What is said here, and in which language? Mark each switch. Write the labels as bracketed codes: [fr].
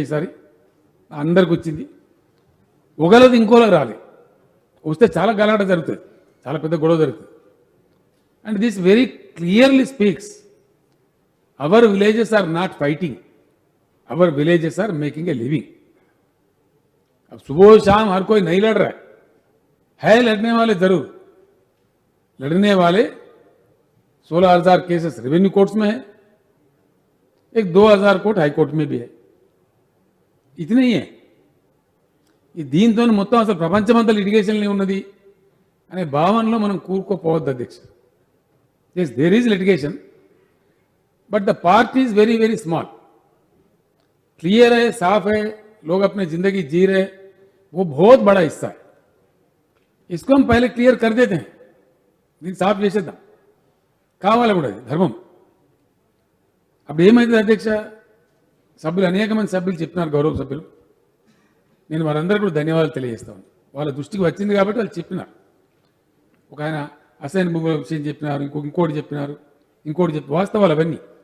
[te] ఈసారి అందరికి వచ్చింది, ఒకళ్ళది ఇంకోళ్ళకి రాలేదు. వస్తే చాలా గలాట జరుగుతుంది, చాలా పెద్ద గొడవ జరుగుతుంది. [en] And this very clearly speaks our villages are not fighting, our villages are making a living. [hi] अब सुबह शाम हर कोई नहीं लड़ रहा है, लड़ने वाले जरूर, लड़ने वाले 16,000 केसेस रेवेन्यू कोर्ट्स में है, एक 2,000 कोर्ट हाई कोर्ट में भी है. इतने ही है. [te] ఈ దీంతో మొత్తం అసలు ప్రపంచమంతా లిటిగేషన్లో ఉన్నది అనే భావనలో మనం కూరుకోపోవద్దు అధ్యక్ష. [en] yes there is litigation but the part is very very small, [hi] clear है, साफ है, लोग अपने जिंदगी जी रहे, वो बहुत बड़ा हिस्सा है. इसको हम पहले क्लियर कर देते हैं, [te] దీన్ని సాఫ్ చేసేద్దాం, కావాలి కూడా ధర్మం. అప్పుడు ఏమైంది అధ్యక్ష, సభ్యులు అనేక మంది సభ్యులు చెప్పినారు, గౌరవ సభ్యులు, నేను వారందరూ కూడా ధన్యవాదాలు తెలియజేస్తాను. వాళ్ళ దృష్టికి వచ్చింది కాబట్టి వాళ్ళు చెప్పినారు. ఒక ఆయన అసైన్ భూముల విషయం చెప్పినారు, ఇంకోటి చెప్పినారు, వాస్తవాలు అవన్నీ.